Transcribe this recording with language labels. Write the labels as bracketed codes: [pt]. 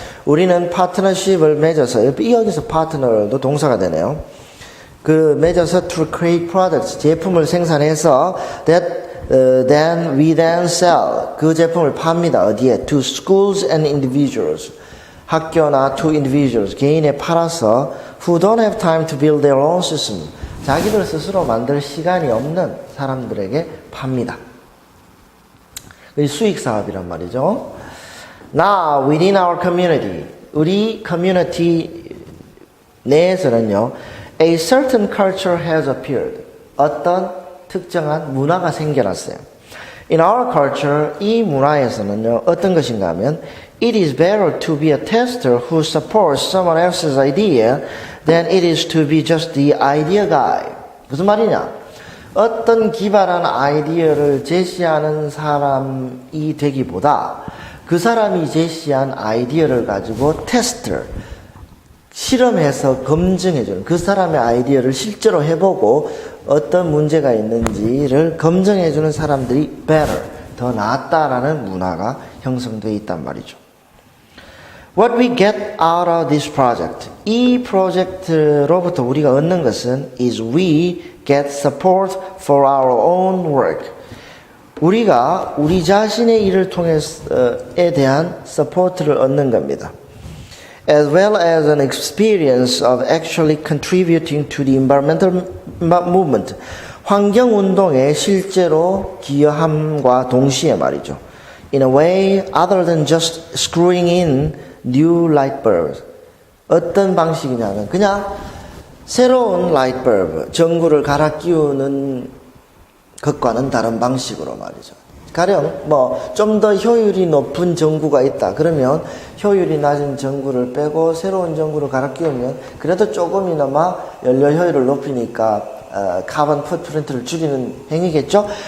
[ko] 우리는 파트너십을 맺어서 여기서 파트너도 동사가 되네요. 그 맺어서 [en] to create products, [ko] 제품을 생산해서 [en] that then we then sell, [ko] 그 제품을 팝니다. 어디에? [en] To schools and individuals. [ko] 학교나 [en] to individuals, [ko] 개인에 팔아서 [en] who don't have time to build their own system, [ko] 자기들 스스로 만들 시간이 없는 사람들에게 팝니다. 이 수익 사업이란 말이죠. [en] Now within our community, [ko] 우리 커뮤니티 내에서는요, [en] a certain culture has appeared. [ko] 어떤 특정한 문화가 생겨났어요. [en] In our culture, [ko] 이 문화에서는요, 어떤 것인가 하면 [en] it is better to be a tester who supports someone else's idea than it is to be just the idea guy. [ko] 무슨 말이냐? 어떤 기발한 아이디어를 제시하는 사람이 되기보다 그 사람이 제시한 아이디어를 가지고 테스터, 실험해서 검증해주는, 그 사람의 아이디어를 실제로 해보고 어떤 문제가 있는지를 검증해주는 사람들이 better, 더 낫다라는 문화가 형성되어 있단 말이죠. [en] What we get out of this project. [ko] 이 프로젝트로부터 우리가 얻는 것은 [en] is we get support for our own work. [ko] 우리가 우리 자신의 일을 통해서에 대한 서포트를 얻는 겁니다. [en] As well as an experience of actually contributing to the environmental movement. [ko] 환경운동에 실제로 기여함과 동시에 말이죠. [en] In a way other than just screwing in new light bulbs. [ko] 어떤 방식이냐면 그냥 새로운 light bulb, 전구를 갈아 끼우는 것과는 다른 방식으로 말이죠. 가령 좀 더 효율이 높은 전구가 있다. 그러면 효율이 낮은 전구를 빼고 새로운 전구를 갈아 끼우면 그래도 조금이나마 연료 효율을 높이니까 카본 풋프린트를 줄이는 행위겠죠.